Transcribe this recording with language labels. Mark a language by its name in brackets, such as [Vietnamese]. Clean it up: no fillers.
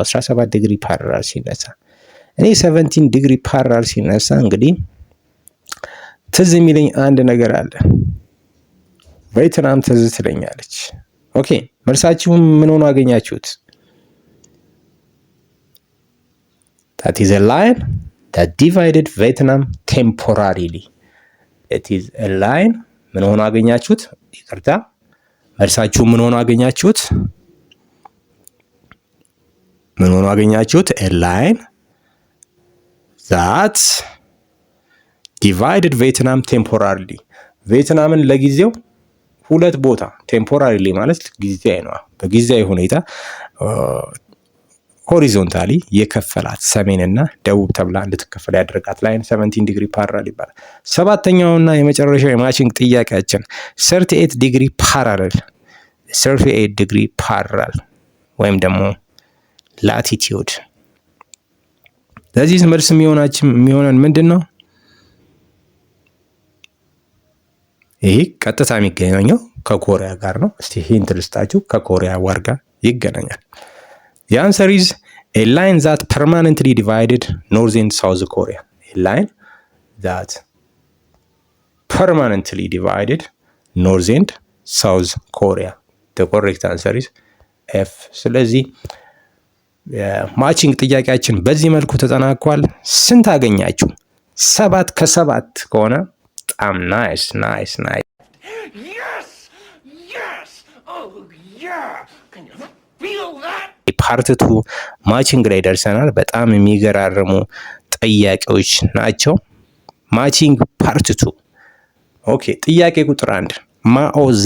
[Amharic] 17 ዲግሪ parallel ሲነሳ እኔ 17 ዲግሪ parallel ሲነሳ እንግዲህ ትዝ የሚለኝ አንድ ነገር አለ። ቬትናም ትዝ ትለኛለች። ኦኬ መልሳችሁም ምን ሆኖ አገኛችሁት? [English] That is a line that divided Vietnam temporarily. It is a line [Amharic] ምን ሆኖ አገኛችሁት? ይቅርታ መልሳችሁ ምን ሆኖ አገኛችሁት? ምን ሆኖ አገኛችሁት? [English] a line that divided Vietnam temporarily. [Amharic] ቪየትናምን ለጊዜው ሁለት ቦታ ቴምፖራሪሊ ማለት ጊዜያዊ ነው። በጊዜያዊ ሁኔታ ሆሪዞንታሊ የከፈላት ሰሜንና ደቡብ ተብላ እንድትከፈል ያደረጋት ላይን 17 ዲግሪ ፓራል ይባላል። ሰባተኛውና የመጨረሻው የማቺንግ ጥያቄያችን 38 ዲግሪ ፓራል 38 ዲግሪ ፓራል ወይም ደግሞ ላቲቲዩድ። ለዚህ መልስ የሚሆነን ምንድን ነው? ይሄ ቀጥታ የሚገናኘው ከኮሪያ ጋር ነው። እስቲ ሂንት ልስጣችሁ፣ ከኮሪያ ዋር ጋር ይገናኛል። [English] The answer is a line that permanently divided North and South Korea. A line that permanently divided North and South Korea. The correct answer is F. [Amharic] ስለዚህ ማቺንግ ጥያቄያችን በዚህ መልኩ ተጠናቋል። ስንት አገኛችሁ? 7 ከ7 ከሆነ በጣም ናይስ። ፓርት 2 ማቺንግ ላይ ደርሰናል። በጣም የሚገራርሙ ጥያቄዎች ናቸው። ማቺንግ ፓርት 2። ኦኬ ጥያቄ ቁጥር 1 ማኦ